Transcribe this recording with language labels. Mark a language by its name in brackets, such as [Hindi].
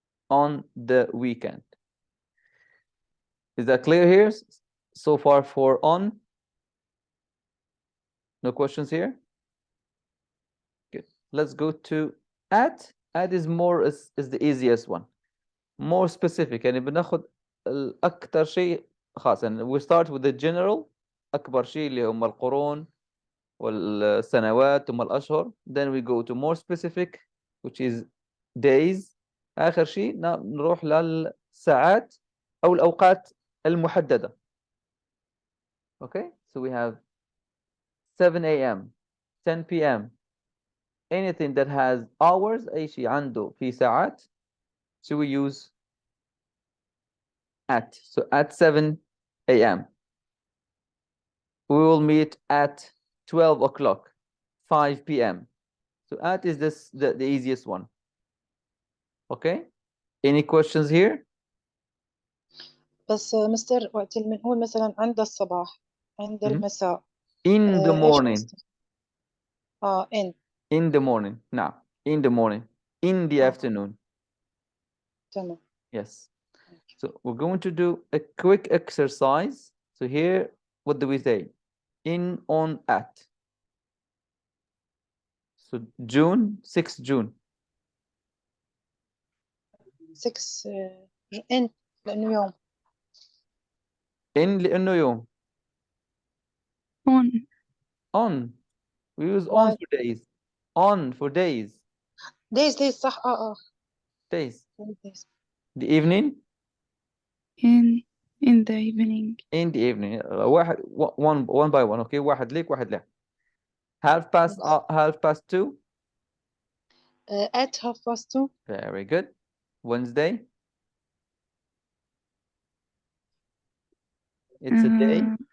[English] On the weekend. Is that clear here? So far for on? No questions here? Good. Let's go to at is more is the easiest one. More specific [Arabic] يعني بناخد الأكثر شيء خاص يعني [English] we start with the general [Arabic] أكبر شيء اللي هم القرون والسنوات ثم الأشهر. [English] Then we go to more specific which is days. [Arabic] آخر شيء نروح للساعات أو الأوقات المحددة. [English] Okay, so we have 7 a.m. 10 p.m. anything that has hours [Arabic] أي شيء عنده في ساعات, [English] so we use at. So at 7 a.m. we will meet at 12 o'clock 5 p.m. So at is this the easiest one. Okay, any questions here? [Arabic] بس مستر وقت اللي بنقول مثلا عند الصباح عند المساء [English] in the [Arabic] ايش [English] morning. [Arabic] قصدك؟ [English] in the morning. [Arabic] نعم, [English] in the morning, in the afternoon. [Arabic] تمام. [English] Yes. So we're going to do a quick exercise. So here, what do we say? In, on, at. So June, 6 June. [Arabic] 6 ان لانه يوم. in لأنه يوم. [English] on on. We use on Why? for days. on for days. [Arabic] days صح [English] days. days. The evening. in the evening. in the evening. واحد one by one. [Arabic] Okay, واحد ليك واحد لك. [English] half past 2. At 2:30. Very good. Wednesday. It's a day.